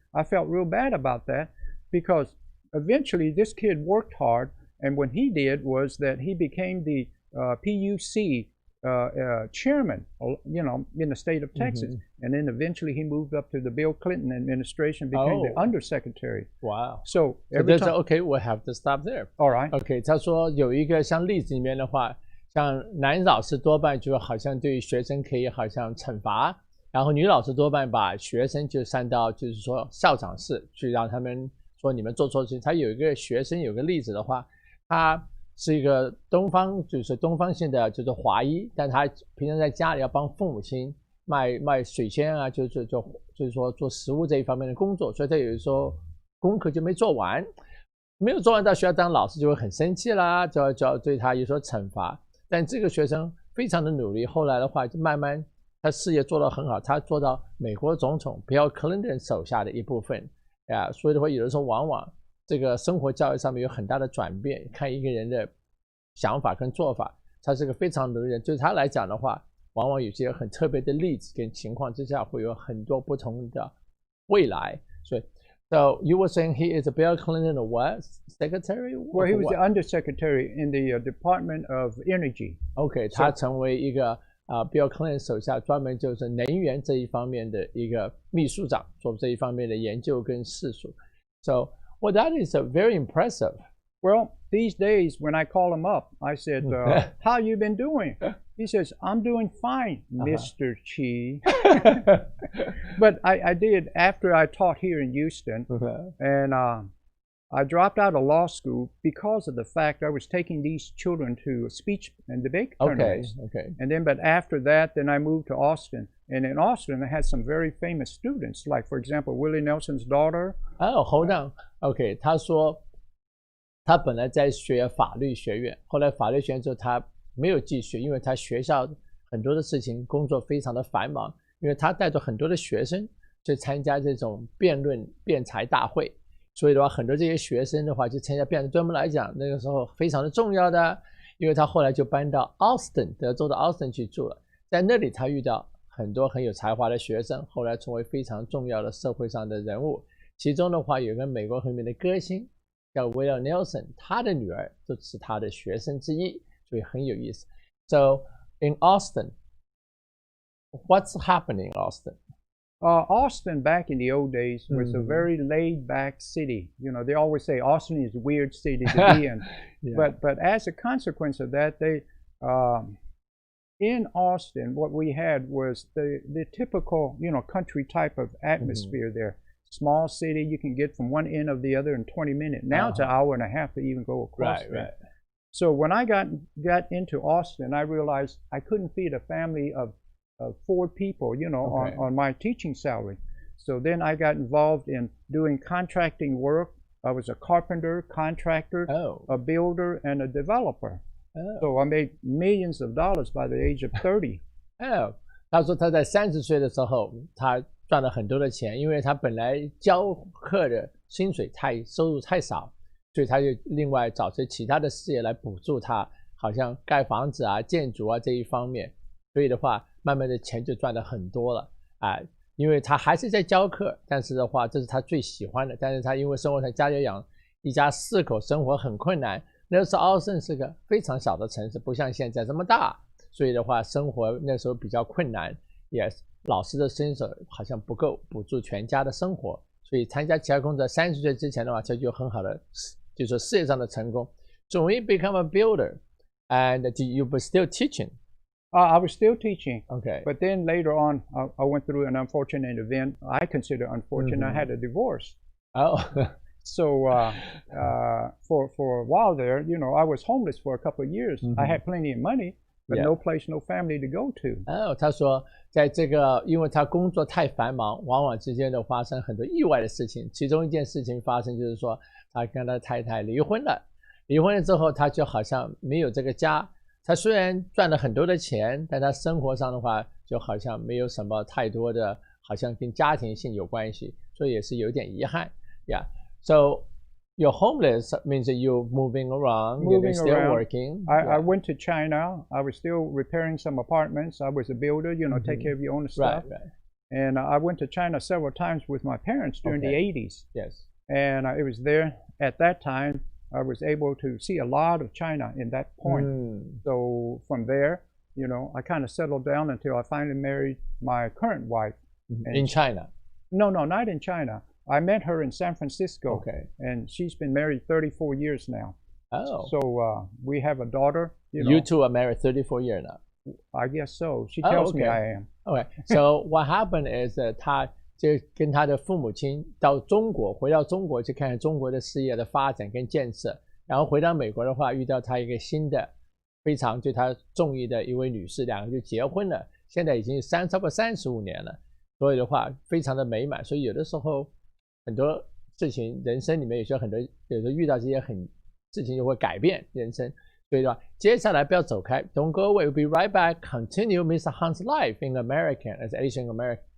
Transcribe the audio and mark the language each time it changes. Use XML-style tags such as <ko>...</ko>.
<en>I felt real bad about that because eventually this kid worked hard, and what he did was that he became the PUC chairman, you know, in the state of Texas. And then eventually he moved up to the Bill Clinton administration, became the undersecretary. Wow. So every time, okay, we'll have to stop there. All right.</en> <zh>Okay, 他说有一个像例子里面的话，像男老师多半就好像对学生可以好像惩罚，然后女老师多半把学生就上到就是说校长室去让他们说你们做错事情。他有一个学生有个例子的话，他是一个东方性的就是华裔，但他平常在家里要帮父母亲卖水仙啊，就是说做食物这一方面的工作，所以他有时候功课就没做完，没有做完到学校当老师就会很生气啦，就要对他有所惩罚。但这个学生非常的努力，后来的话就慢慢他事业做得很好，他做到美国总统 Bill Clinton 手下的一部分所以的话有的时候往往这个生活教育上面有很大的转变，看一个人的想法跟做法，他是个非常努力的人，对他来讲的话，往往有些很特别的例子跟情况之下会有很多不同的未来。所以</zh> <en>So you were saying he is a Bill Clinton what? Secretary? Well, he was the undersecretary in the Department of Energy.</en> <zh>Okay, 他成为一个Bill Clinton 手下专门就是能源这一方面的一个秘书长，做这一方面的研究跟试数。</zh> <en>So, well, that is very impressive. Well, these days when I call him up, I said, how you been doing? He says, I'm doing fine, Mr. Chi. But I did, after I taught here in Houston, and I dropped out of law school because of the fact I was taking these children to speech and debate tournaments. Okay. And then, but after that, then I moved to Austin. And in Austin, I had some very famous students, like, for example, Willie Nelson's daughter. Oh, hold on. Okay,</en> <zh>他说他本来在学法律学院，后来法律学院之后他没有继续，因为他学校很多的事情工作非常的繁忙，因为他带着很多的学生去参加这种辩论辩才大会，所以的话很多这些学生的话去参加辩论，对我们来讲那个时候非常的重要的，因为他后来就搬到 Austin 德州的 Austin 去住了，在那里他遇到很多很有才华的学生，后来成为非常重要的社会上的人物，其中的话有个美国很有名的歌星叫 Willie Nelson， 他的女儿就是他的学生之一，所以很有意思。</zh> <en>So in Austin, what's happening in Austin? Austin back in the old days was a very laid-back city. You know, they always say Austin is a weird city to be in. Yeah. But as a consequence of that, they in Austin, what we had was the typical, you know, country type of atmosphere there. Small city, you can get from one end of the other in 20 minutes. Now it's an hour and a half to even go across there. So when I got into Austin, I realized I couldn't feed a family of 4 people, you know, on my teaching salary. So then I got involved in doing contracting work. I was a carpenter, contractor, a builder, and a developer. So I made millions of dollars by the age of 30.</en> <zh>他说他在30岁的时候，他赚了很多的钱，因为他本来教课的薪水收入太少，所以他就另外找些其他的事业来补助他，好像盖房子啊、建筑啊这一方面。所以的话，慢慢的钱就赚了很多了啊。因为他还是在教课，但是的话，这是他最喜欢的。但是他因为生活在家里养一家4口，生活很困难。那时候奥森是个非常小的城市，不像现在这么大，所以的话，生活那时候比较困难，也老师的薪水好像不够补助全家的生活，所以参加其他工作30岁之前的话，他就有很好的，就是说事业上的成功。</zh> <en>So when you become a builder, and you were still teaching. I was still teaching. Okay. But then later on, I went through an unfortunate event. I consider unfortunate. I had a divorce. Oh. So for a while there, you know, I was homeless for a couple of years. I had plenty of money, but no place, no family to go to.</en> <zh>他说在这个因为他工作太繁忙，往往之间的发生很多意外的事情，其中一件事情发生就是说他跟他太太离婚了，离婚了之后他就好像没有这个家，他虽然赚了很多的钱，但他生活上的话就好像没有什么太多的好像跟家庭性有关系，所以也是有点遗憾。</zh> <en>Yeah. So you're homeless means that you're moving around, you're still working. I went to China. I was still repairing some apartments. I was a builder, you know, take care of your own stuff. Right. And I went to China several times with my parents during the 80s. Yes. And it was there at that time I was able to see a lot of China in that point. So from there, you know, I kind of settled down until I finally married my current wife. In China? No, not in China. I met her in San Francisco. Okay. And she's been married 34 years now. Oh. So we have a daughter. You two are married 34 years now? I guess so. She tells me I am. Okay. So what happened is that</en> <zh>他就跟他的父母亲到中国，回到中国去看看中国的事业的发展跟建设，然后回到美国的话，遇到他一个新的非常对他中意的一位女士，两个就结婚了，现在已经超过35年了，所以的话非常的美满。所以有的时候很多事情人生里面有时候遇到这些事情就会改变人生。所以的话，接下来不要走开</zh> <en>，Don't go away. We'll be right back. Continue Mr. Han's life in America as Asian American.</en>